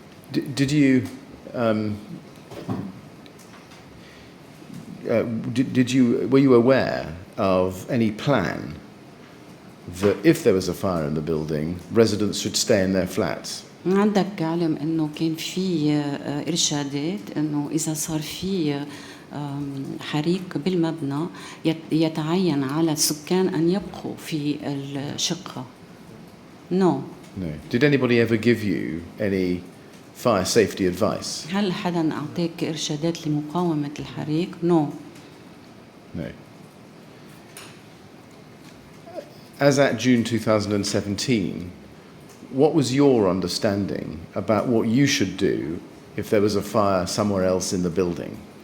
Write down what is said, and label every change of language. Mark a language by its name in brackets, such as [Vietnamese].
[English] Did you were you aware of any plan that if there was a fire in the building, residents should stay in their flats? [Arabic] عندك علم انه كان في ارشادات انه اذا صار في حريق بالمبنى يتعين على السكان ان يبقوا في الشقة. [English] No. No. Did anybody ever give you any fire safety advice? [Arabic] هل حدا اعطاك ارشادات لمقاومة الحريق؟ [English] No. No. As at June 2017, what was your understanding about what you should do if there was a fire somewhere else in the building?